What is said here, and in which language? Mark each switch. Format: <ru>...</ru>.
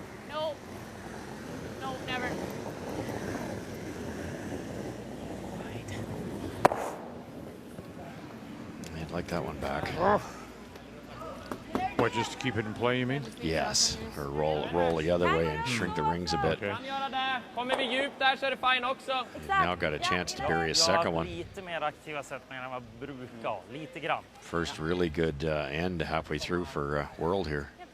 <en>No, never. I'd like that one back. What, just to keep it in play, you mean? Yes, or roll the other way and shrink the rings a bit. Okay.</en> <sv>Kommer vi djupt där så är det fine också.</sv> <en>Now got a chance to bury a second one.</en> <sv>Lite mer aktiva sättningar än vad brukar ha. Lite grann.</sv> <en>First really good end halfway through for World here.</en>